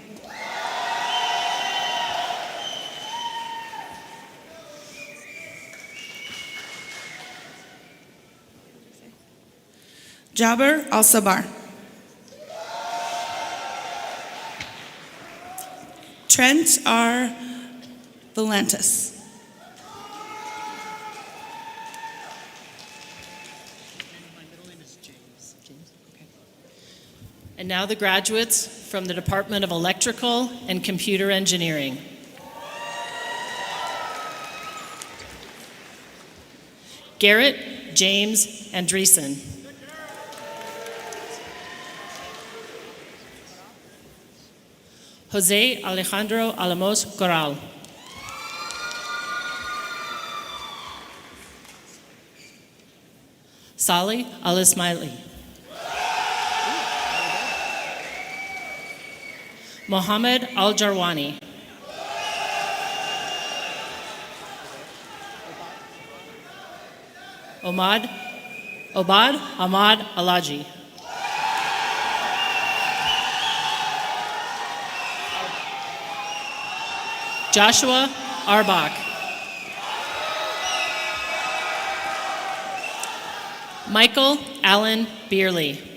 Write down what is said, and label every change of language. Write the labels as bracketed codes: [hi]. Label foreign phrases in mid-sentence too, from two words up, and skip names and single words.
[en] Jaber Al-Sabar. Trent R. Valentis. And now the graduates from the Department of Electrical and Computer Engineering. Garrett James Andreessen. Jose Alejandro Alamos Corral. Salih Al-Ismaili. Mohammed Al-Jarwani. Obad Ahmad Alaji. Joshua Arbach. Michael Allen Beerley.